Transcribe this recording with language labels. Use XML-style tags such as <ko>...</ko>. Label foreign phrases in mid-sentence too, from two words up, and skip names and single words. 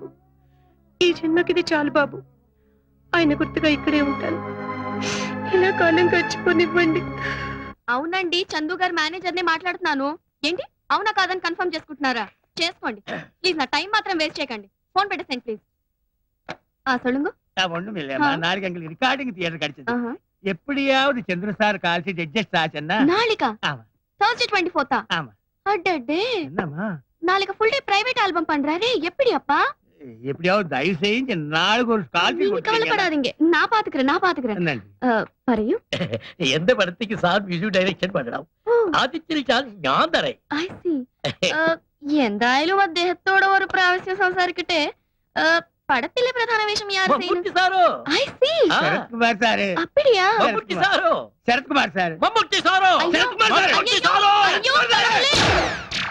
<te>ఈ జన్మకిది చాలు బాబు. ఆయన గుర్తుగా ఇక్కడే ఉంటాను. ఇలా కాలం గడిచిపోనివ్వండి. అవునండి, చందు గారు మేనేజర్ నే మాట్లాడుతున్నాను. ఏంటి అవునా కాదని కన్ఫర్మ్ చేసుకుంటున్నారా? చేసుకోండి ప్లీజ్. నా టైం మాత్రం వేస్ట్ చేయకండి. ఫోన్ పెట్టేసేయండి ప్లీజ్.</te> <ta>சொல்லுங்க. ஒண்ணும் இல்லையம்மா, நாளைக்கு எங்களுக்கு</ta> <en>recording theatre</en> <ta>கிடைச்சது. எப்படியாவது சந்திர சார்</ta> <en>call sheet adjust</en> <ta>ஆச்சுன்னா நாளைக்கா? ஆமா.</ta> <en>Thursday 24th.</en> <ta>ஆமா. அடடே, என்னம்மா நாளைக்கு</ta> <en>full day private album</en> <ta>பண்றாரே, எப்படி அப்பா? எப்படியாவது தயவு செஞ்சு நாளைக்கு ஒரு</ta> <en>call sheet</en> <ta>நீங்க கவலைப்படாதீங்க, நான் பாத்துக்கிறேன்.</ta> <ml>പറയൂ. എന്റെ പടത്തേക്ക് സാർ</ml> <en>music direction</en> <ml>പണ്ടണം. ആദ്യത്തെ ചാൻസ് ഞാൻ തരാം.</ml> <en>I see.</en> <ml>എന്തായാലും അദ്ദേഹത്തോട് ഒരു പ്രാവശ്യം സംസാരിക്കട്ടെ. പടത്തിലെ പ്രധാന വേഷം യാർ ചെയ്യുന്നു? മമ്മൂട്ടി സാറോ?</ml> <en>I see.</en> <te>శరత్ కుమార్ సార్.</te> <ta>அப்படியா?</ta> <ml>മമ്മൂട്ടി സാറോ?</ml> <te>శరత్ కుమార్ సార్.</te> <ml>മമ്മൂട്ടി സാറോ? അയ്യോ, മമ്മൂട്ടി സാറോ? അയ്യോ,</ml> <ta>கடவுளே.</ta>